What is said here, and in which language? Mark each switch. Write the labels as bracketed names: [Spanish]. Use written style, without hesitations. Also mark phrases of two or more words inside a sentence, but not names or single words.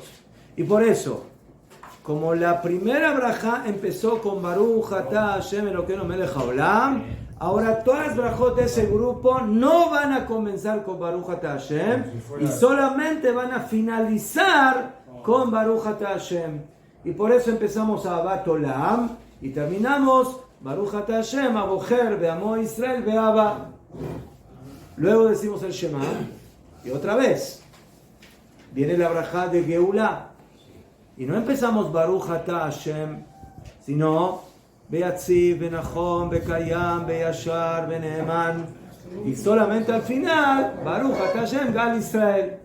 [Spanish] Y por eso, como la primera braja empezó con [Hebrew] ברוך אתה השם אלוקינו מלך העולם, [Spanish] ahora todas las brajot de ese grupo no van a comenzar con [Hebrew] ברוך אתה השם [Spanish] y solamente van a finalizar con [Hebrew] ברוך אתה השם. [Spanish] Y por eso empezamos a [Hebrew] אהבת עולם [Spanish] y terminamos [Hebrew] ברוך אתה השם הבוחר בעמו ישראל באהבה. [Spanish] Luego decimos el Shema y otra vez viene la braja de Geulá. Y no empezamos [Hebrew] ברוך אתה השם, sino ויציב, ונכון, וקיים, וישר, ונאמן. [Spanish] Y solamente al final, [Hebrew] ברוך אתה השם, גאל ישראל.